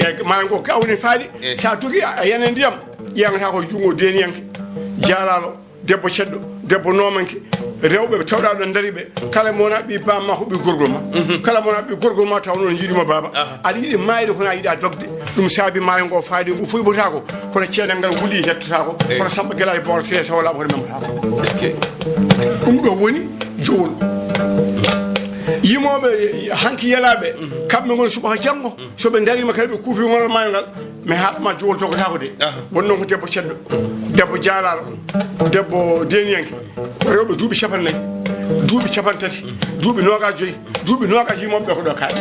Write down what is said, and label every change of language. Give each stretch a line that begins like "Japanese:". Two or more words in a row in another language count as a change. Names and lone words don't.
Fula: mayo ngo ga woni faadi sa jogui a yana ndiyam ƴeewata ko jungo deniyanke jaalalo debbo ceddo debbo nomanke rewɓe ɓe tawɗa ɗo daari ɓe kala mo wona ɓi bamma ko ɓi gorgol ma kala mo wona ɓi gorgol ma taw noon jiiɗima baba aɗa yiiɗi mayde kono a yiiɗa dogde ɗum saabi maayo ngo faadi ngo foyɓotako kono ceene ngal wuuli hettotako kono samba guela e bawol siré sawlaɓa kono memotako
French: est ce que
Fula: ɗum ɗo woni jowol yimoɓe hanki yelaɓe kamɓe goni subaka janggo soɓe darima kadi ɓe kuufi gonal maayo ngal mi haɗama jowol togotako de woni noon ko debbo ceddo debbo jaalalo debbo deniyanke rewɓe duuɓi capannayyi duuɓi capantati duuɓi nogas joyyi duuɓi nogas yimoɓe ɓe ko ɗo kaaɗi